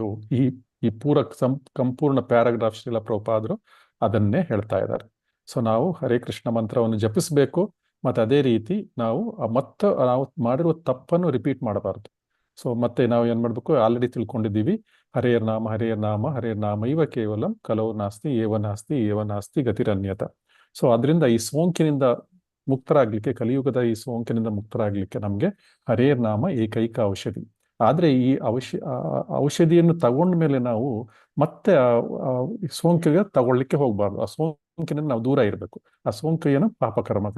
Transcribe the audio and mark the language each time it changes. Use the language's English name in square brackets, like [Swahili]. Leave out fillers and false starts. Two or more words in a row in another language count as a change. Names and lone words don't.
[Kannada] ಈ ಸಂಪೂರ್ಣ ಪ್ಯಾರಾಗ್ರಾಫ್ ಶ್ರೀಲ ಪ್ರಭುಪಾದರು ಅದನ್ನೇ ಹೇಳ್ತಾ ಇದ್ದಾರೆ. ಸೊ ನಾವು ಹರೇ ಕೃಷ್ಣ ಮಂತ್ರವನ್ನು ಜಪಿಸಬೇಕು ಮತ್ತು ಅದೇ ರೀತಿ ನಾವು ನಾವು ಮಾಡಿರುವ ತಪ್ಪನ್ನು ರಿಪೀಟ್ ಮಾಡಬಾರ್ದು. ಸೊ ಮತ್ತೆ ನಾವು ಏನ್ ಮಾಡ್ಬೇಕು, ಆಲ್ರೆಡಿ ತಿಳ್ಕೊಂಡಿದ್ದೀವಿ, [Sanskrit] ಹರೇರ್ ನಾಮ ಹರೇರ್ ನಾಮ ಹರೇರ್ ನಾಮ ಇವ ಕೇವಲಂ ಕಲೋ ನಾಸ್ತಿ ಏವ ನಾಸ್ತಿ ಗತಿರನ್ಯತ. [Kannada] ಸೊ ಅದರಿಂದ ಈ ಸೋಂಕಿನಿಂದ ಮುಕ್ತರಾಗ್ಲಿಕ್ಕೆ, ಕಲಿಯುಗದ ಈ ಸೋಂಕಿನಿಂದ ಮುಕ್ತರಾಗ್ಲಿಕ್ಕೆ ನಮ್ಗೆ [Sanskrit] ಹರೇರ್ ನಾಮ [Kannada] ಏಕೈಕ ಔಷಧಿ. ಆದ್ರೆ ಈ ಔಷಧಿಯನ್ನು ತಗೊಂಡ ಮೇಲೆ ನಾವು ಮತ್ತೆ ಸೋಂಕಿಗೆ ತಗೊಳ್ಲಿಕ್ಕೆ ಹೋಗ್ಬಾರ್ದು. ಆ ಸೋಂಕಿನಿಂದ ನಾವು ದೂರ ಇರಬೇಕು. ಆ ಸೋಂಕು ಏನು? ಪಾಪಕರ್ಮಗಳು.